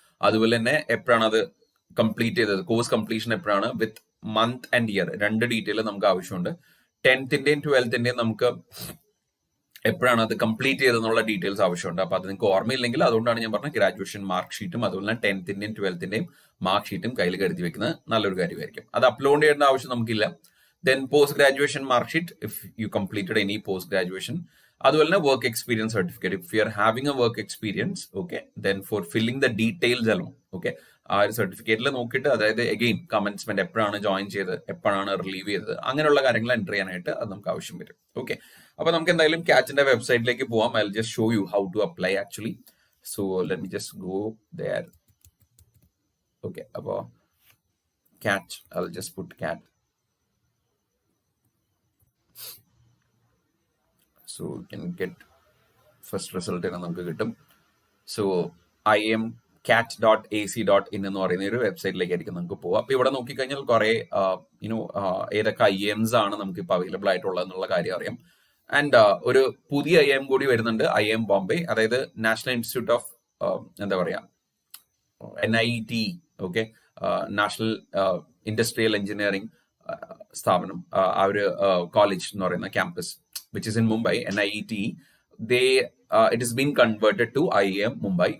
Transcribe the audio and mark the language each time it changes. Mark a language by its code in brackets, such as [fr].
[ml] അതുപോലെ തന്നെ എപ്പോഴാണ് അത് കംപ്ലീറ്റ് ചെയ്തത്, കോഴ്സ് കംപ്ലീഷൻ എപ്പോഴാണ്, വിത്ത് മന്ത് ആൻഡ് ഇയർ, 2 ഡീറ്റെയിൽ നമുക്ക് ആവശ്യമുണ്ട്. 10th-ന്റെയും 12th-ന്റെയും നമുക്ക് എപ്പോഴാണ് അത് കംപ്ലീറ്റ് ചെയ്തെന്നുള്ള ഡീറ്റെയിൽസ് ആവശ്യമുണ്ട്. അപ്പൊ അത് നിങ്ങൾക്ക് ഓർമ്മയില്ലെങ്കിൽ അതുകൊണ്ടാണ് ഞാൻ പറഞ്ഞത് ഗ്രാജുവേഷൻ മാർക്ക് ഷീറ്റും അതുപോലെ തന്നെ 10th-ന്റെയും 12th-ന്റെയും മാർക്ക് ഷീറ്റും കയ്യിൽ കരുതി വെക്കുന്നത് നല്ലൊരു കാര്യമായിരിക്കും. അത് അപ്ലോഡ് ചെയ്യേണ്ട ആവശ്യം നമുക്കില്ല. [en] Then post-graduation mark sheet if you completed any post-graduation. [ml] അതുപോലെ തന്നെ work experience certificate. [en] if you are having a work experience, [ml] okay, [en] then for filling the details alone, [ml] okay, ആ ഒരു സർട്ടിഫിക്കറ്റിൽ നോക്കിയിട്ട്, അതായത് അഗെയിൻ കമൻസ്മെന്റ് എപ്പോഴാണ് ജോയിൻ ചെയ്തത്, എപ്പോഴാണ് റിലീവ് ചെയ്തത്, അങ്ങനെയുള്ള കാര്യങ്ങൾ എൻ്റർ ചെയ്യാനായിട്ട് അത് നമുക്ക് ആവശ്യം വരും. ഓക്കെ, അപ്പൊ നമുക്ക് എന്തായാലും ക്യാച്ചിന്റെ വെബ്സൈറ്റിലേക്ക് പോവാം. [en] I will just show you how to apply actually. So let me just go there. Okay, അപ്പോൾ catch, I will just put CAT. So you can get first result [ml] നമുക്ക് കിട്ടും. സോ imcat.ac.in എന്ന് പറയുന്ന ഒരു വെബ്സൈറ്റിലേക്ക് ആയിരിക്കും നമുക്ക് പോവാം. അപ്പൊ ഇവിടെ നോക്കിക്കഴിഞ്ഞാൽ കുറെ ഏതൊക്കെ IIMs ആണ് നമുക്ക് ഇപ്പൊ അവൈലബിൾ ആയിട്ടുള്ളത് എന്നുള്ള കാര്യം അറിയാം. ആൻഡ് ഒരു പുതിയ IIM കൂടി വരുന്നുണ്ട്, IIM ബോംബെ, അതായത് നാഷണൽ ഇൻസ്റ്റിറ്റ്യൂട്ട് ഓഫ് എന്താ പറയാ NIT, okay, national industrial engineering സ്ഥാപനം, ആ ഒരു കോളേജ് എന്ന് പറയുന്ന campus [en] which is in Mumbai, NIT, it has been converted to IIM Mumbai.